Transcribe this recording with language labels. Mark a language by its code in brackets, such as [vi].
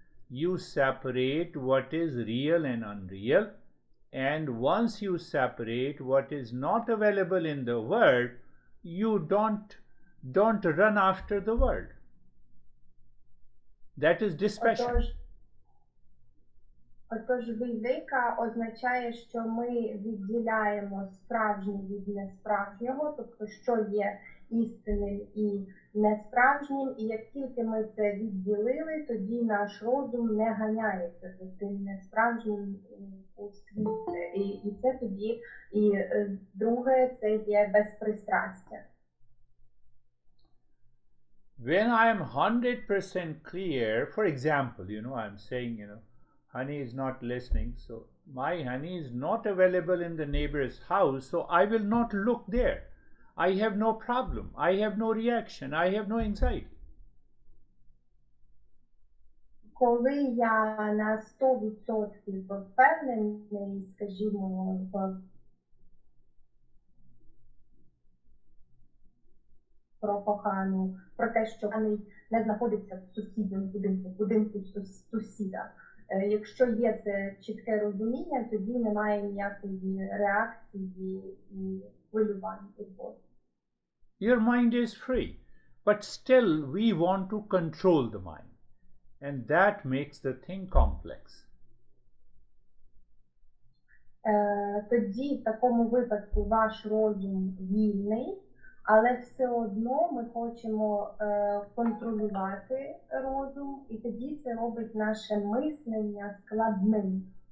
[en] You separate what is real and unreal, and once you separate what is not available in the world, you don't run after the world. That is dispassion. [uk] Отож, вівека означає, що ми відділяємо справжнє від несправжнього, тобто, що є істинним і несправжнім, і як тільки ми це відділили, тоді наш розум не ганяється за цим несправжнім у світ. І це тоді, і друге, це є безпристрастя. [en] When I am 100% clear, for example, I'm saying, honey is not listening, so my honey is not available in the neighbor's house, so I will not look there. I have no problem, I have no reaction, I have no anxiety. [uk] Коли я на 100% впевнений, скажімо, про кохану, про те, що вони не знаходяться в сусідньому будинку сусіда. Якщо є це чітке розуміння, тоді немає ніякої реакції і хвилювань. [en] Your mind is free, but still we want to control the mind, and that makes the thing complex. [uk] Тоді в такому випадку ваш розум вільний, але все одно ми хочемо контролювати розум, і тоді це робить наше мислення складним.